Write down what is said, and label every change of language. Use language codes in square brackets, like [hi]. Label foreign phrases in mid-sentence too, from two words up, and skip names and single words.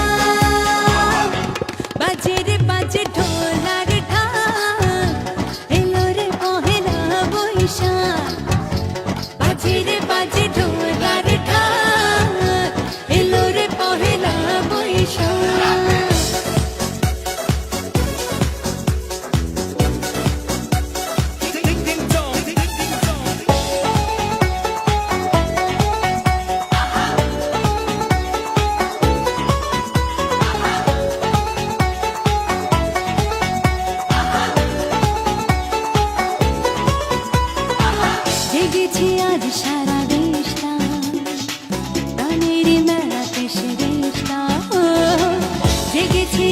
[bn] বাজে রে বাজে ঢোলার ঢাক এলো রে পহেলা বৈশাখ বাজে রে বাজে ঢোলার ঢাক এলো রে পহেলা বৈশাখ [en] Ding ding dong. Ding ding dong. [bn] জেগেছে আজ সারা দেশটা প্রাণের মেলাতে সেরেশটা জেগেছে